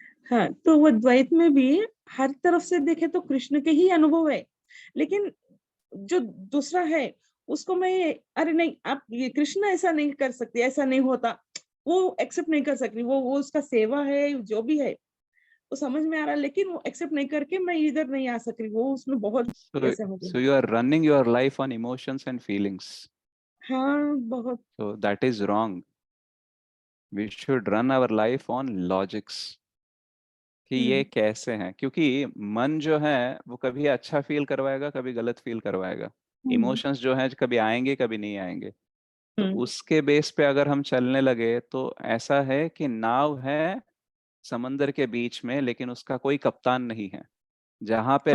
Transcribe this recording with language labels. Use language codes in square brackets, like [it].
[hi] हाँ, तो वो द्वैत में भी हर तरफ से देखे तो कृष्ण के ही अनुभव है, लेकिन जो दूसरा है उसको मैं, अरे नहीं आप ये कृष्ण ऐसा नहीं कर सकते, ऐसा नहीं होता, वो एक्सेप्ट नहीं कर सकती। वो उसका सेवा है, जो भी है वो समझ में आ रहा है, लेकिन वो एक्सेप्ट नहीं करके मैं इधर नहीं आ सक रही। वो उसमें बहुत ऐसा हो [en] So [hi] गया। [en] you are running your life on emotions and feelings. [hi] हाँ बहुत। [en] So that is wrong. We should run our life on logics, [hi] कि ये कैसे हैं। क्योंकि मन जो है वो कभी अच्छा फील करवाएगा, कभी गलत फील करवाएगा। इमोशंस जो है कभी आएंगे, कभी नहीं आएंगे। तो उसके बेस पे अगर हम चलने लगे तो ऐसा है कि नाव है समंदर के बीच में, लेकिन उसका कोई कप्तान नहीं है। जहां पे